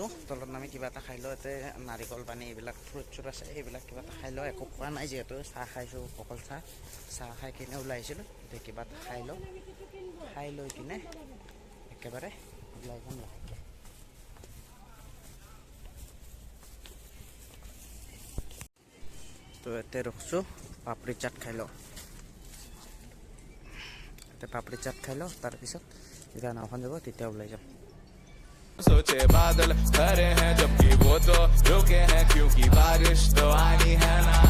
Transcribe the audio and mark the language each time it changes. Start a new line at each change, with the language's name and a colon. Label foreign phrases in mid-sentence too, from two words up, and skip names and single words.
Assamese: তলত নামি কিবা এটা খাই লওঁ ইয়াতে নাৰিকল পানী এইবিলাক ফ্ৰুট চুট আছে এইবিলাক কিবা এটা খাই লওঁ একো খোৱা নাই যিহেতু চাহ খাইছোঁ অকল চাহ খাই কিনে ওলাই আহিছিলোঁ এতিয়া কিবা এটা খাই লৈ কিনে একেবাৰে ওলাই যাম লাহেকৈ তো ইয়াতে ৰখছোঁ পাপৰি চাট খাই লওঁ ইয়াতে পাপৰি চাট খাই লওঁ তাৰপিছত যেতিয়া নাওখন যাব তেতিয়া ওলাই যাম
Hindi: सोचे बादल खरे हैं जबकि वो तो रुके हैं क्योंकि बारिश तो आनी है ना